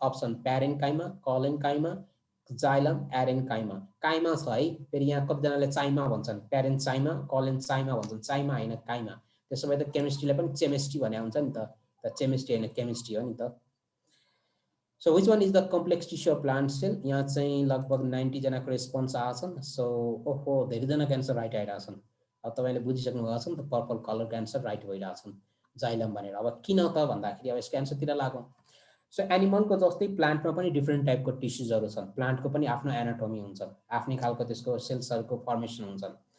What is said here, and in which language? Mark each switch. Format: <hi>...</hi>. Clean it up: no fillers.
<ne>Option प्यारेन्काइमा, कलेन्काइमा, xylem, एरेन्काइमा। काइमा छ है, फेरि यहाँ कतिजनाले चाइमा भन्छन्, प्यारेन्ट चाइमा, कलेन चाइमा भन्छन्, चाइमा होइन काइमा। त्यसो भए त केमिस्ट्रीलाई पनि चेमिस्ट्री भने हुन्छ नि त चेमिस्ट्री होइन केमिस्ट्री हो नि त।</ne> <en>So which one is the complex tissue of plant cell?</en> <ne>यहाँ चाहिँ लगभग 90 जनाको रेस्पोन्स आछन्। सो ओहो धेरैजनाको एन्सर राइट आइरहेछन्। अब तपाईँले बुझिसक्नु भएको छ नि त, पर्पल कलरको एन्सर राइट भइरहेछन् जाइलम भनेर। अब किन त भन्दाखेरि अब यसको एन्सरतिर लागौँ। सो एनिमलको जस्तै प्लान्टमा पनि डिफ्रेन्ट टाइपको टिस्युजहरू छन्, प्लान्टको पनि आफ्नो एनाटोमी हुन्छ, आफ्नै खालको त्यसको सेल्सहरूको फर्मेसन हुन्छन्।</ne>